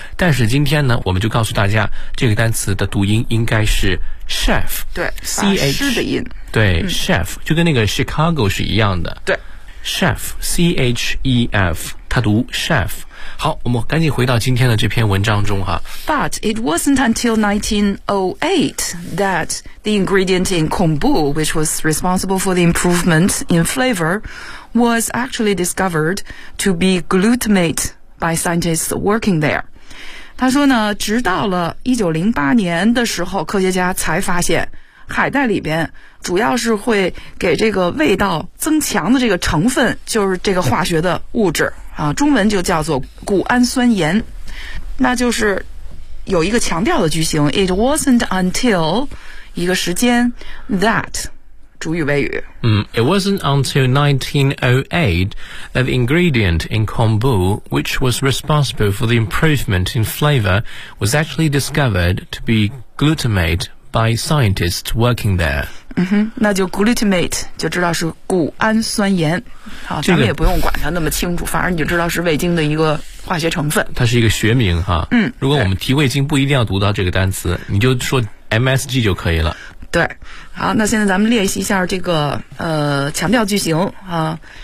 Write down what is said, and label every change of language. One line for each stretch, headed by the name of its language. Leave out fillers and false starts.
Chinese: 但是今天呢，我们就告诉大家，这个单词的读音应该是 chef，对，ch 的音，对、chef 就跟那个 Chicago 是一样的，对，chef c h e f， 它读 chef。好，我们赶紧回到今天的这篇文章中哈。
English: But it wasn't until 1908 that the ingredient in kombu, which was responsible for the improvement in flavor, was actually discovered to be glutamate by scientists working there.
Chinese: 他说呢，直到了1908年的时候，科学家才发现海带里边主要是会给这个味道增强的这个成分，就是这个化学的物质啊，中文就叫做谷氨酸盐，那就是有一个强调的句型
English: It wasn't until
Chinese: 一个时间 that 主语谓语。
English: It wasn't until 1908 that the ingredient in kombu, which was responsible for the improvement in flavor, was actually discovered to be glutamate by scientists working there.
Chinese: 那就 glutamate 就知道是谷氨酸盐，好，咱们也不用管它那么清楚，反而你就知道是味精的一个化学成分。它是一个学名哈。如果我们提味精，不一定要读到这个单词，你就说 MSG 就可以了。对，好，那现在咱们练习一下这个强调句型啊。